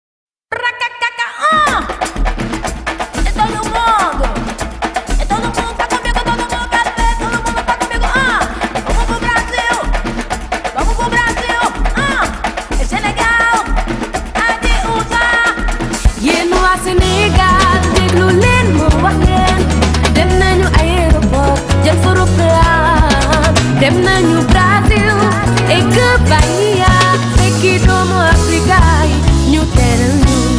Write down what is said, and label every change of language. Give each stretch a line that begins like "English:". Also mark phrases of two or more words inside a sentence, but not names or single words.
Portuguese: Racacacá, ah! É todo mundo. É todo mundo tá comigo, todo mundo quer ver, todo mundo tá comigo, ah! Vamos pro Brasil. Vamos pro Brasil, ah! É Senegal, Adiouza.
Wolof: Yéen waa Sénégal, déglu leen ma wax leen. Dem nañu aéroport, jël fa roplaan. Dem nañu Brasil,
French: et que
Wolof: Bahia. Fekki doomu Afrika yi, ñu teral ñu.